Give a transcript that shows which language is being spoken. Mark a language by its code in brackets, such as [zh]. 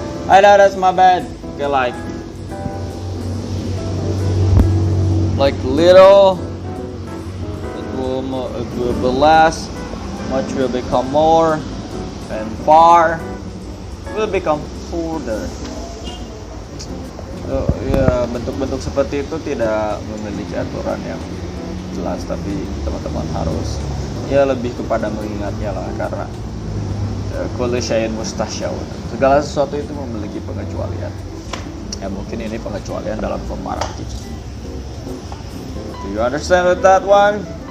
[en] I know that's my bad. Okay, like little, it will be less, much will become more, and far will become further. [id] Ya, bentuk-bentuk seperti itu tidak memiliki aturan yang jelas, tapi teman-teman harus ya lebih kepada mengingatnya lah, karena [ar] kullu syai'in mustasyaun. [id] Segala sesuatu itu memiliki pengecualian. Ya, mungkin ini pengecualian dalam komparatif. [en] Do you understand with that one?